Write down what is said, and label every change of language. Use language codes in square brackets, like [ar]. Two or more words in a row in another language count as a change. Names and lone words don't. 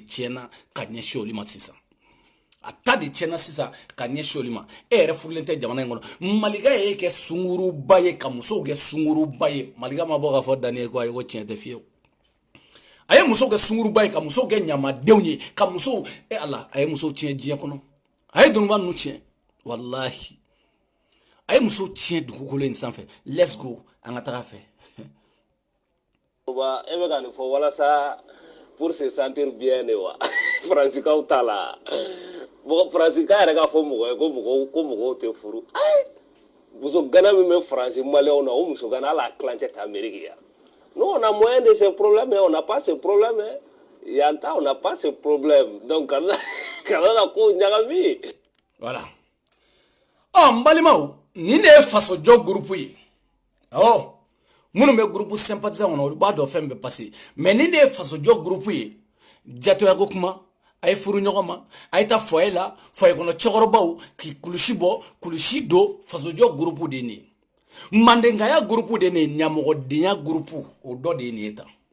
[bm] tiɲɛna ka ɲɛsin olu ma sisan a ta de tiɲɛna sisan ka ɲɛsin olu ma e yɛrɛ furulen tɛ jamana in kɔnɔ maliga ye kɛ sunguruba ye ka musow kɛ sunguruba ye maliga ma bɔ k'a fɔ dani ye ko ayi ko tiɲɛ tɛ fiyewu a ye musow kɛ sunguruba ye ka musow kɛ ɲamadenw ye ka musow ala a ye musow tiɲɛ diɲɛ kɔnɔ a ye dununba ninnu tiɲɛ walahi a ye musow tiɲɛ dugukolo in sanfɛ [en] let's go [bm] an ka taga fɛ e bɛ ka nin fɔ walasa [fr] pour se sentir bien [bm] de wa faransikanw t'a la faransikan yɛrɛ k'a fɔ mɔgɔ ye ko mɔgɔw tɛ furu muso gana min bɛ faransi maliyɛnw na o muso gana hali a tilancɛ tɛ ameriki yan [fr] nous on a moyen de ces problèmes on n'a pas ce problème [bm] yan ta [fr] on n'a pas ce problème [bm] donc kana na ko ɲagami voilà n balimaw nin de ye fasojɔ groupe ye awɔ minnu bɛ [fr] groupe sympathisant [bm] kɔnɔ olu b'a dɔn fɛn bɛ [fr] passé mais [bm] nin de ye fasojɔ groupe ye jatoya ko kuma a ye furu ɲɔgɔn ma a ye taa foyer la foyer kɔnɔ cɛkɔrɔbaw k'i kulusi bɔ kulusi don fasojɔ groupe de ye nin ye mandengaya groupe de ye nin ye ɲamɔgɔdenya groupe o dɔ de ye nin ye tan